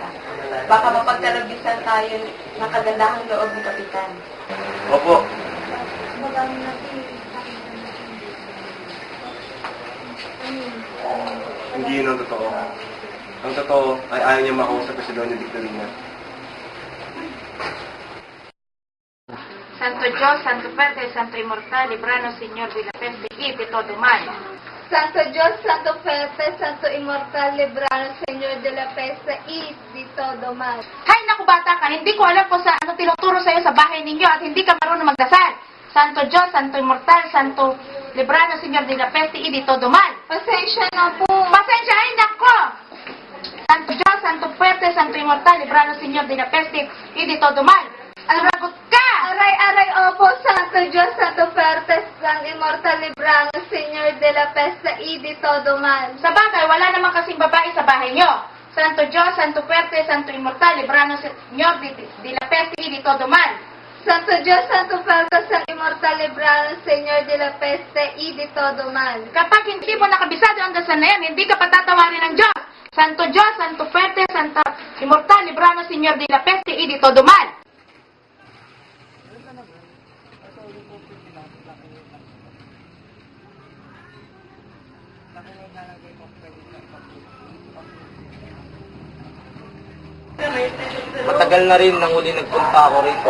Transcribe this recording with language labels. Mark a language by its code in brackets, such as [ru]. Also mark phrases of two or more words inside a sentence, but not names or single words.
[tl] Baka mapagkalabisan tayo ng kagandahang loob ni Kapitan. opo, hindi yun ang totoo. Ang totoo ay ayaw niya makausap si Doña Victorina. [es] Santo Dios, Santo Padre, Santo Inmortal, libranos, Señor, de la peste y de todo mal. Santo Dios, Santo Pepe, Santo Inmortal, libranos, Señor de la peste y de todo mal. [tl] Hay naku bata ka, hindi ko alam kung sa ano tinuturo sa iyo sa bahay ninyo at hindi ka marunong magdasal. [es] Santo Dios, Santo Inmortal, Santo libranos, Señor, de la peste y de todo mal. [tl] Pasensya na po. Pasensya, ay nako! [es] Santo Dios, Santo Fuerte, Santo Inmortal, libranos, Señor, de la peste y de todo mal. [tl] Sumagot ka! Aray, opo, [es] Santo Dios, Santo Fuerte, Santo Inmortal, libranos, Señor de la peste y de todo mal. [tl] Sa bagay, wala naman kasing babae sa bahay nyo. [es] Santo Dios, Santo Fuerte, Santo Inmortal, libranos, Señor, de la peste y de todo mal. Santo Dios, Santo Fuerte, Santo Inmortal, libranos, Señor de la peste y de todo mal. [tl] Kapag hindi mo nakabisado ang dasal na yan, hindi ka patatawarin ng Diyos. Santo Dios, Santo Fuerte, Santo Inmortal, libranos, Señor, de la peste y de todo mal. Matagal na rin nang huli nagpunta ako rito.